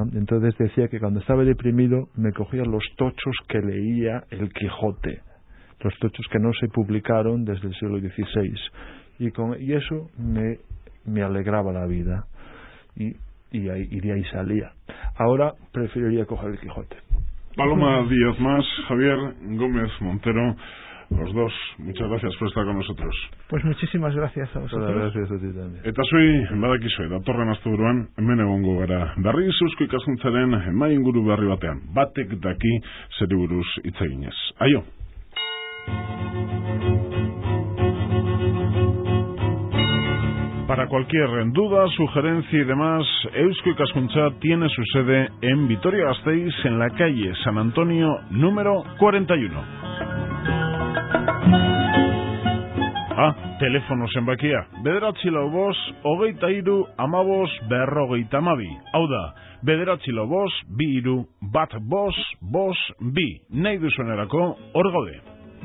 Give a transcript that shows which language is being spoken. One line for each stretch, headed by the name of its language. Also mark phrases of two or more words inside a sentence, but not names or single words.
Spanish: Entonces decía que cuando estaba deprimido me cogía los tochos que leía el Quijote, los tochos que no se publicaron desde el siglo XVI, y eso me alegraba la vida. Y de ahí salía. Ahora preferiría coger el Quijote. Paloma Díaz Mas, Javier Gómez Montero, los dos, muchas gracias por estar con nosotros. Pues muchísimas gracias a vosotros. Gracias a ti también.
Basque: Eta zui, badakizue, datorren asteburuan hemen egongo gara. Berriz Eusko Ikaskuntzaren mai inguru berri batean. Batek daki zeri buruz hitz eginez. Aio!
Spanish: Para cualquier duda, sugerencia y demás, Eusko Ikaskuntza tiene su sede en Vitoria-Gasteiz, en la calle San Antonio, número 41.
Basque: Teléfono zenbakia, 945-23-15-52. Hau da, 945-23-15-52. Nahi duzuenerako, hor gaude.